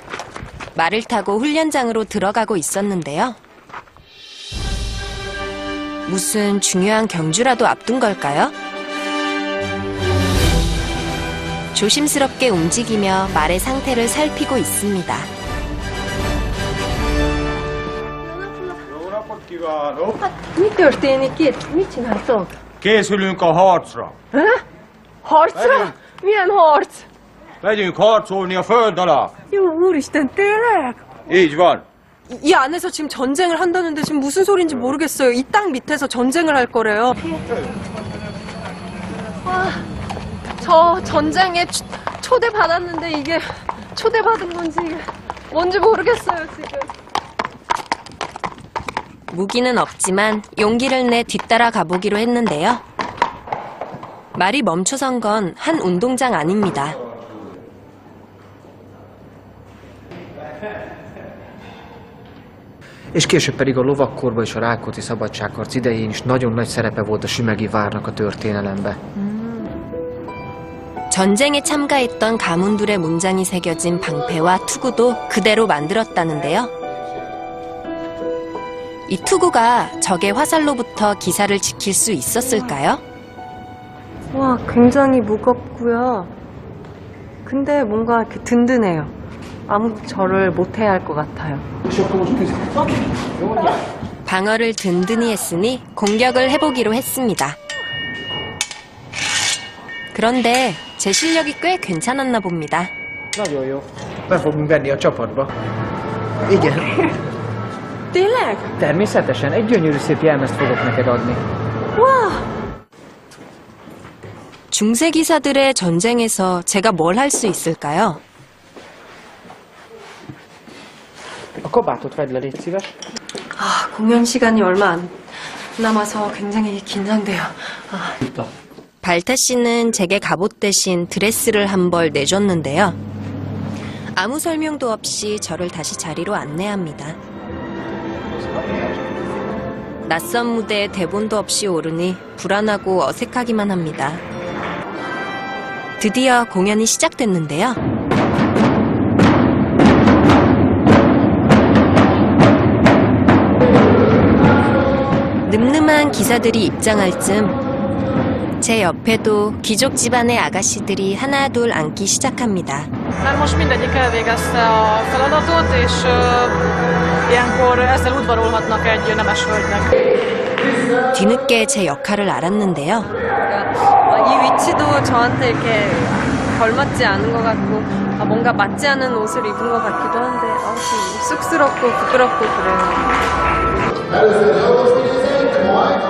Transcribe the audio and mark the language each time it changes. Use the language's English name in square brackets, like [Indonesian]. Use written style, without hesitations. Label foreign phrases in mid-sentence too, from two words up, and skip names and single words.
[Korean] 말을 타고 훈련장으로 들어가고 있었는데요. 무슨 중요한 경주라도 앞둔 걸까요? 조심스럽게 움직이며 말의 상태를 살피고 있습니다. [Hungarian] Jó napot kívánok! Mi történik itt? Mit csináltok? Készülünk a harcra. Harcra? Milyen harc? Megyünk harcolni a föld alá. Jó, úristen, tényleg? Így van. [Korean] 이 안에서 지금 전쟁을 한다는데 지금 무슨 소리인지 모르겠어요. 이 땅 밑에서 전쟁을 할 거래요. 와, 저 전쟁에 초대받았는데 이게 초대받은 건지 뭔지 모르겠어요, 지금. 무기는 없지만 용기를 내 뒤따라 가보기로 했는데요. 말이 멈춰선 건 한 운동장 아닙니다. [Hungarian] És később pedig a lovakkorban és a Rákóczi szabadságharc idején is nagyon nagy szerepe volt a sümegi várnak a történelemben. [Korean] 전쟁에 참가했던 가문들의 문장이 새겨진 방패와 투구도 그대로 만들었다는데요. 이 투구가 적의 화살로부터 기사를 지킬 수 있었을까요? 와, 굉장히 무겁고요. 근데 뭔가 이렇게 든든해요. 아무도 저를 못해야 할 것 같아요. 방어를 든든히 했으니 공격을 해보기로 했습니다. 그런데 제 실력이 꽤 괜찮았나 봅니다. [Hungarian] Nagyon jó. Be fogunk venni a csapatba. Igen. Tényleg? Természetesen. Egy gyönyörű szép jelmezt fogok neked adni. [Korean] 와! 중세 기사들의 전쟁에서 제가 뭘 할 수 있을까요? [Hungarian] A kabátot vedd le, légy szíves. [Korean] 아, 공연 시간이 얼마 안 남아서 굉장히 긴장돼요. 아. 발타 씨는 제게 갑옷 대신 드레스를 한 벌 내줬는데요. 아무 설명도 없이 저를 다시 자리로 안내합니다. 낯선 무대에 대본도 없이 오르니 불안하고 어색하기만 합니다. 드디어 공연이 시작됐는데요. 늠름한 기사들이 입장할 즈음 제 옆에도 귀족 집안의 아가씨들이 하나둘 앉기 시작합니다. [Hungarian] Már most mindegyik elvégezte a feladatot, és ilyenkor ezzel udvarolhatnak egy nemes hölgynek. [Korean] 뒤늦게 제 역할을 알았는데요. 이 위치도 저한테 이렇게 걸맞지 않은 것 같고 뭔가 맞지 않은 옷을 입은 것 같기도 한데 좀 쑥스럽고 부끄럽고 그래요.